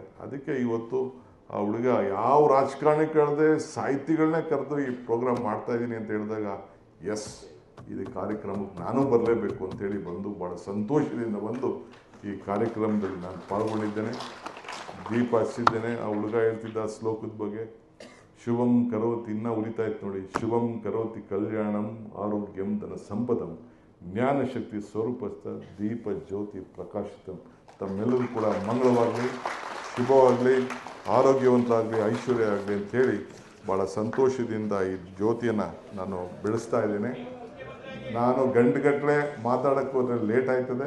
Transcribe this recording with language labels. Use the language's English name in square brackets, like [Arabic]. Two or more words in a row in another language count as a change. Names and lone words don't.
[Kannada] ಅದಕ್ಕೆ ಇವತ್ತು ಆ ಹುಡುಗ ಯಾವ ರಾಜಕಾರಣಿ ಕಳೆದೆ ಸಾಹಿತಿಗಳನ್ನೇ ಕರೆದು ಈ ಪ್ರೋಗ್ರಾಮ್ ಮಾಡ್ತಾಯಿದ್ದೀನಿ ಅಂತ ಹೇಳಿದಾಗ, ಎಸ್, ಇದು ಕಾರ್ಯಕ್ರಮಕ್ಕೆ ನಾನು ಬರಲೇಬೇಕು ಅಂತೇಳಿ ಬಂದು ಭಾಳ ಸಂತೋಷದಿಂದ ಬಂದು ಈ ಕಾರ್ಯಕ್ರಮದಲ್ಲಿ ನಾನು ಪಾಲ್ಗೊಂಡಿದ್ದೇನೆ, ದೀಪ ಹಚ್ಚಿದ್ದೇನೆ. ಆ ಹುಡುಗ ಹೇಳ್ತಿದ್ದ ಶ್ಲೋಕದ ಬಗ್ಗೆ, [Sanskrit] शुभं करोति, [Kannada] ಇನ್ನೂ ಉಳಿತಾ ಇತ್ತು ನೋಡಿ, [Sanskrit] शुभं करोति कल्याणं आरोग्यं धन संपदं ज्ञानशक्ति स्वरूपस्थ दीप ज्योति प्रकाशितं. [Kannada] ತಮ್ಮೆಲ್ಲರೂ ಕೂಡ ಮಂಗಳವಾಗಲಿ, ಶುಭವಾಗಲಿ, ಆರೋಗ್ಯವಂತರಾಗಲಿ, ಐಶ್ವರ್ಯ ಆಗಲಿ ಅಂಥೇಳಿ ಭಾಳ ಸಂತೋಷದಿಂದ ಈ ಜ್ಯೋತಿಯನ್ನು ನಾನು ಬೆಳೆಸ್ತಾ ಇದ್ದೇನೆ. ನಾನು ಗಂಟೆಗಟ್ಟಲೆ ಮಾತಾಡೋಕ್ಕೆ ಹೋದರೆ ಲೇಟ್ ಆಯ್ತದೆ.